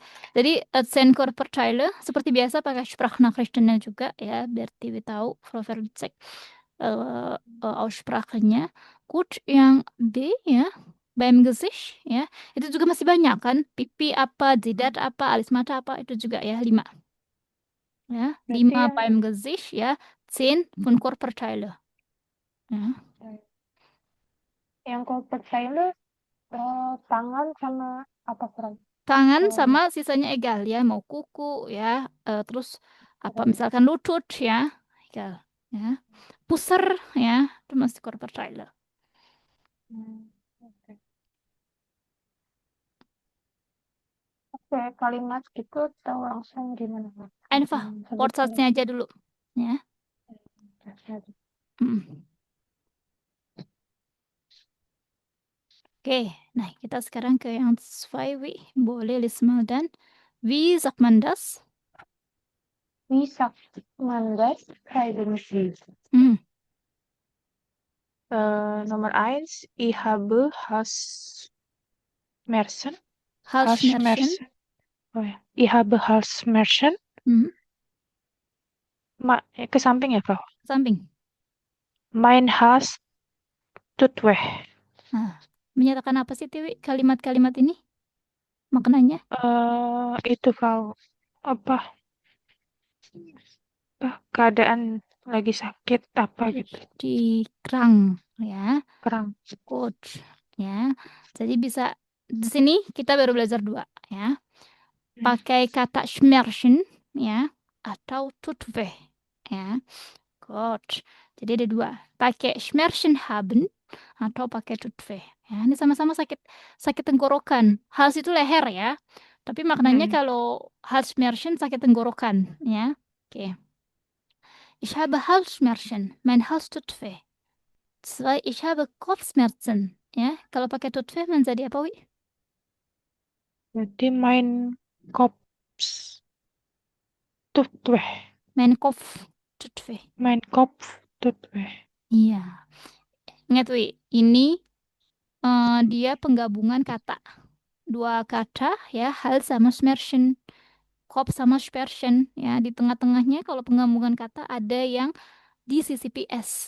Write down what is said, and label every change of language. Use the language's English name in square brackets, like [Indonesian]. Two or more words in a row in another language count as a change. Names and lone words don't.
[Indonesian] Jadi 10 Körperteile seperti biasa pakai Sprachnachrichtennya juga ya, biar Dewi tahu Profil cek Aussprachenya. Gut, yang D ya. [German] Beim Gesicht ya. [Indonesian] Itu juga masih banyak kan? Pipi apa, jidat apa, alis mata apa, itu juga ya 5. Ya, Berarti [German] 5 beim Gesicht ya, 10 von Körperteile. [Indonesian] Ya. yang Körperteile tangan sama apa, Frau? Tangan Kalau sama sisanya egal ya, mau kuku ya, terus apa misalkan lutut ya, egal ya. Pusar ya, itu masih Körperteile. Oke. Oke, kalimat gitu tahu langsung gimana, Pak? Einfach Wortsatznya aja dulu ya. Mm. Oke, nah kita sekarang ke yang 2 Wi. Boleh list mal dan. [German] Wie sagt man das? Wie sagt man das eigentlich? Hmm. Nomor 1, ich habe Halsschmerzen. Halsschmerzen. Oh ya, ich habe Halsschmerzen. Hmm. [Indonesian] Ke samping ya, Frau? Samping. [German] Mein Hals tut weh. [Indonesian] Nah, menyatakan apa sih Tiwi kalimat-kalimat ini? Maknanya? Itu, Frau. Apa? Keadaan lagi sakit apa gitu. Di kerang ya. Kerang. Good. Ya. Jadi bisa di sini kita baru belajar 2 ya. Pakai kata Schmerzen ya atau [German] tut weh [Indonesian] ya. Good. Jadi ada 2. Pakai [German] Schmerzen haben [Indonesian] atau pakai [German] tut weh. [Indonesian] Ya, ini sama-sama sakit tenggorokan. Hals itu leher ya. Tapi maknanya kalau Halsschmerzen sakit tenggorokan ya. Oke. [German] Ich habe Halsschmerzen. Mein Hals tut weh. 2. Ich habe Kopfschmerzen. [Indonesian] Ya, kalau pakai [German] tut weh [Indonesian] menjadi apa, Wi? [German] Berarti mein Kopf tut weh. Mein Kopf tut weh. Mein Kopf tut weh. [Indonesian] Iya. Ingat, Wi, ini dia penggabungan kata. 2 kata ya, Hals sama Schmerzen. Kopf sama Schmerzen ya. Di tengah-tengahnya kalau penggabungan kata ada yang di sisi PS.